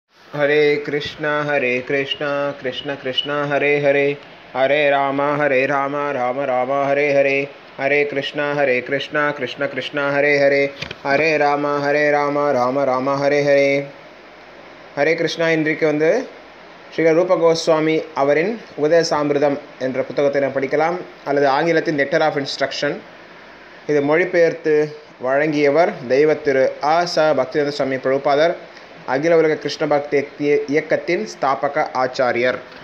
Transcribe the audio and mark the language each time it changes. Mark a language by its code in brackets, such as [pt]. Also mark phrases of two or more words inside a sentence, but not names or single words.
[sa] हरे कृष्णा कृष्ण कृष्ण हरे हरे, हरे राम राम राम हरे हरे, हरे कृष्णा कृष्ण कृष्ण हरे हरे, हरे राम राम राम हरे हरे. [ta] ஹரே கிருஷ்ணா. இன்றைக்கு ஸ்ரீ ரூப கோஸ்வாமி அவரின் உபதேசாமிர்தம் என்ற புத்தகத்தை நாம் படிக்கலாம், அல்லது ஆங்கிலத்தில் [en] letter of instruction. [ta] இது மொழிபெயர்த்து வழங்கியவர் தெய்வ திரு ஆ ச பக்திவேதாந்த சுவாமி பிரபுபாதர், அகில உலக கிருஷ்ண பக்தி இயக்கத்தின் ஸ்தாபக ஆச்சாரியர்.